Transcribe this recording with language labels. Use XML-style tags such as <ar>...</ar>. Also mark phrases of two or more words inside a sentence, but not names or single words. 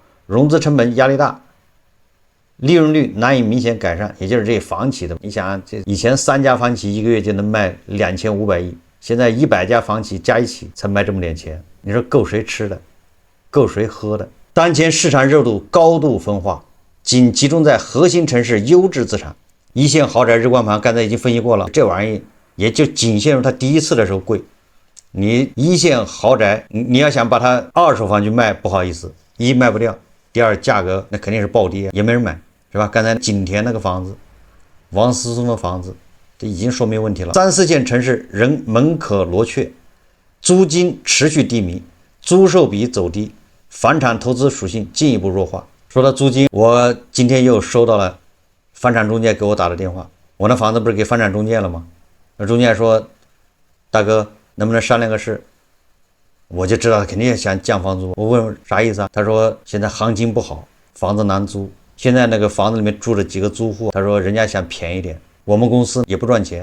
<zh>融資成本壓力大，利潤率難以明顯改善，也就是這些房企的，你想這以前3家房企一個月就能賣2500億，現在100家房企加一起才賣這麼點錢，你說夠誰吃的，夠誰喝的？當前市場熱度高度分化，僅集中在核心城市優質資產，一線豪宅日光盤，剛才已經分析過了，這玩意也就僅限于它第一次的時候貴。你一線豪宅，你要想把它二手房去賣，不好意思，一賣不掉，第二價格那肯定是暴跌，也沒人買，是吧？刚才景田那個房子，王思聪的房子，這已經說明問題了。3、4線城市仍門可羅雀，租金持續低迷，租售比走低，房產投資屬性進一步弱化。說到租金，我今天又收到了房產中介給我打的電話，我那房子不是給房產中介了嗎？那中介說，大哥能不能商量個事？我就知道他肯定想降房租。我問啥意思啊？他說现在行情不好，房子難租，現在那個房子裡面住了幾個租戶，他說人家想便宜點，我們公司也不賺錢。</zh>